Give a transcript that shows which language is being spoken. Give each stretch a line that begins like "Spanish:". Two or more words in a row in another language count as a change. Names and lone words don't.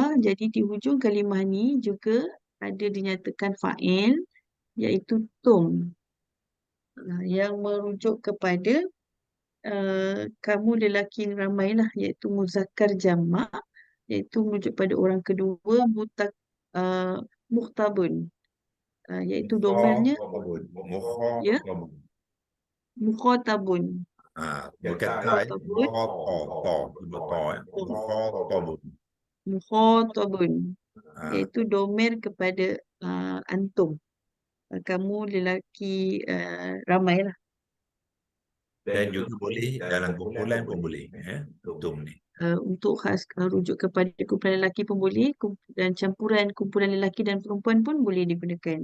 Malay: Jadi di hujung kalimah ni juga ada dinyatakan fa'il, iaitu tum, yang merujuk kepada kamu lelaki yang ramai lah, iaitu muzakkar jamak, iaitu merujuk pada orang kedua, muhtabun, iaitu domirnya Mukhatabun. ya Mukhatabun. mukhatabun. Bukan ta, Mukhatabun, Mukhatabun. mukhatabun, Ah, iaitu domir kepada antum, kamu lelaki ramai lah. dan juga boleh dalam kumpulan pun boleh, tum ni. Untuk khas rujuk kepada kumpulan lelaki pun boleh, dan campuran kumpulan lelaki dan perempuan pun boleh digunakan.